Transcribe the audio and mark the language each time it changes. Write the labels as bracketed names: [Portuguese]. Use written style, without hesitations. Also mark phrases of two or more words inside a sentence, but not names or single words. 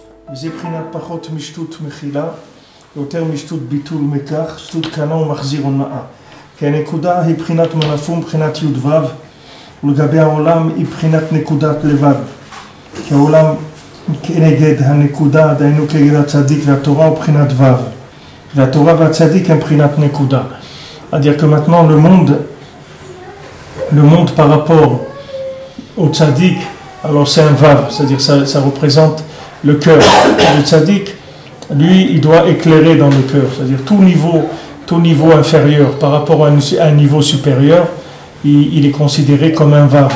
[Hebrew] וזה בחינת פחות משטות מחילה, יותר משטות ביטול מכך, שטות קנה ומחזיר הונאה. כי הנקודה היא בחינת מנפום, בחינת י"ו, ולגבי העולם היא בחינת נקודת לבד. כי העולם כנגד הנקודה, דהיינו כנגד הצדיק והתורה, הוא בחינת ו'. והתורה והצדיק הם בחינת נקודה. [French] C'est-à-dire que maintenant le monde par rapport au tzaddik, alors c'est un vav, c'est-à-dire ça représente le cœur. Le tzaddik, lui, il doit éclairer dans le cœur, c'est-à-dire tout niveau inférieur par rapport à un niveau supérieur, il est considéré comme un vav.